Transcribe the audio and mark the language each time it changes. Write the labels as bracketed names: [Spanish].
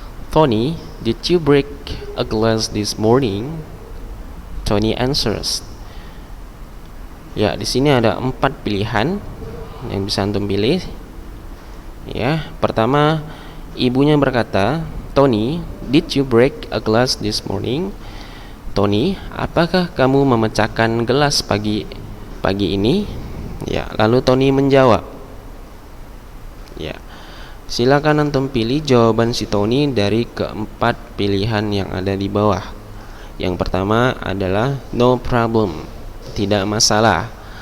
[English] Tony, did you break a glass this morning? Tony answers. [Indonesian] Ya, di sini ada 4 pilihan yang bisa antum pilih. Ya, pertama, ibunya berkata, [English] Tony, did you break a glass this morning? [Indonesian] Tony, apakah kamu memecahkan gelas pagi ini? Ya, lalu Tony menjawab. Ya, silakan antum pilih jawaban si Tony dari keempat pilihan yang ada di bawah. Yang pertama adalah [English] no problem, [Indonesian] tidak masalah.